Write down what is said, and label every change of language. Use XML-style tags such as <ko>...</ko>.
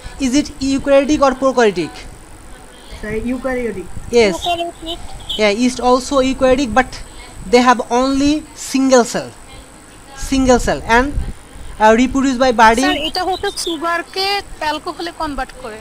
<en>Is it eukaryotic or prokaryotic? Eukaryotic. Yes, yeah, yeast also eukaryotic, but they have only single cell and reproduce by body.</en> <bn>Sir এটা হচ্ছে সুগারকে অ্যালকোহলে convert করে।</bn>